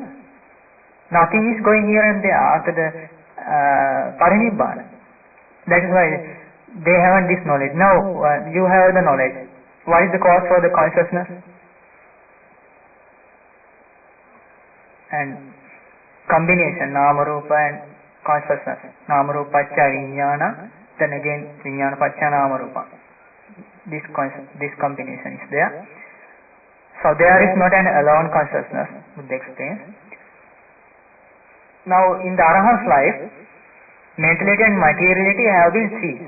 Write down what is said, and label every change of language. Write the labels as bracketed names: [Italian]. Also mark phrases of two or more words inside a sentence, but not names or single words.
[English] Nothing is going here and there after the parinibbana. That is why they haven't this knowledge. Now you have the knowledge. What is the cause for the consciousness? And combination, Nāma-rūpa and consciousness. [Pali] Nāma-rūpa paccaya vijñāna, [English] then again [Pali] vijñāna paccaya Nāma-rūpa. [English] This combination is there. So there is not an alone consciousness, Buddha explains. Now in the Arahant's life, mentality and materiality have been ceased.